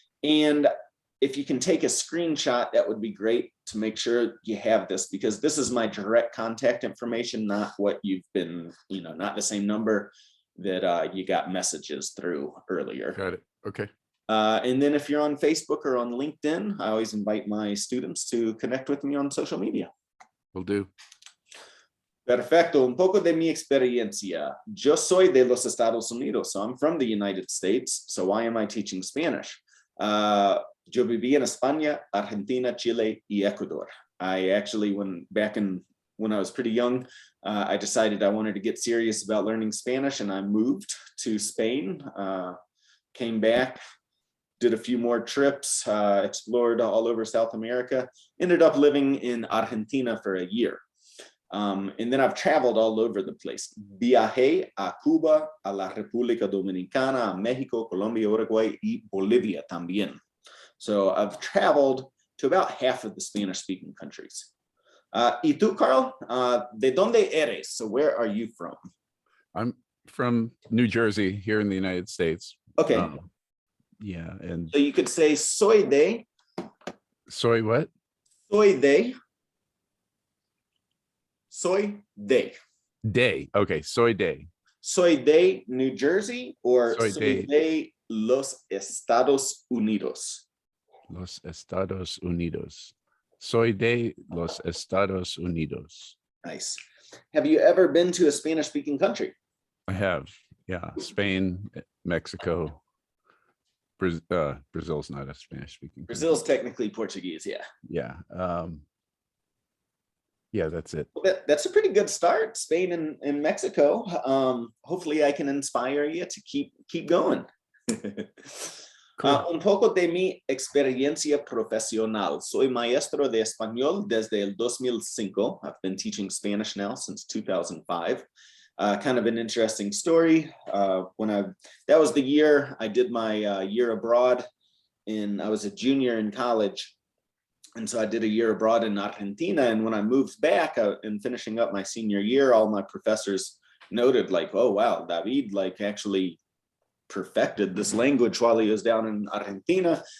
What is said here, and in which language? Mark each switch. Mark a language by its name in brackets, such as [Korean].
[English] And if you can take a screenshot, that would be great to make sure you have this, because this is my direct contact information, not what you've been, not the same number that you got messages through earlier. Got it. Okay. And then if you're on Facebook or on LinkedIn, I always invite my students to connect with me on social media. Will do. [Spanish] Perfecto. Un poco de mi experiencia. Yo soy de los Estados Unidos, [English] so I'm from the United States. So why am I teaching Spanish? [Spanish] Yo viví en España, Argentina, Chile, y Ecuador. [English] I actually, when I was pretty young, I decided I wanted to get serious about learning Spanish, and I moved to Spain, came back, did a few more trips, explored all over South America, ended up living in Argentina for a year. And then I've traveled all over the place. [Spanish] Viajé a Cuba, a la República Dominicana, a Mexico, Colombia, Uruguay, y Bolivia también. [English] So I've traveled to about half of the Spanish-speaking countries. [Spanish] ¿Y tú, Karl? ¿De dónde eres? [English] So where are you from? I'm from New Jersey, here in the United States. Okay. Yeah, and so you could say [Spanish] soy de. Soy [English] what? [Spanish] Soy de. Soy de. De. Okay, soy de. Soy de New Jersey, or soy de los Estados Unidos. Los Estados Unidos. Soy de los Estados Unidos. [English] Nice. Have you ever been to a Spanish-speaking country? I have. Yeah, Spain, Mexico. Brazil's not a Spanish-speaking. Brazil's technically Portuguese, yeah. Yeah. Yeah, that's it. Well, that's a pretty good start, Spain and Mexico. Hopefully I can inspire you to keep going. Cool. [Spanish] Un poco de mi experiencia profesional. Soy maestro de español desde el 2005. [English] I've been teaching Spanish now since 2005. Kind of an interesting story. That was the year I did my year abroad, and I was a junior in college. And so I did a year abroad in Argentina. And when I moved back and finishing up my senior year, all my professors noted like, oh, wow, David actually perfected this language while he was down in Argentina.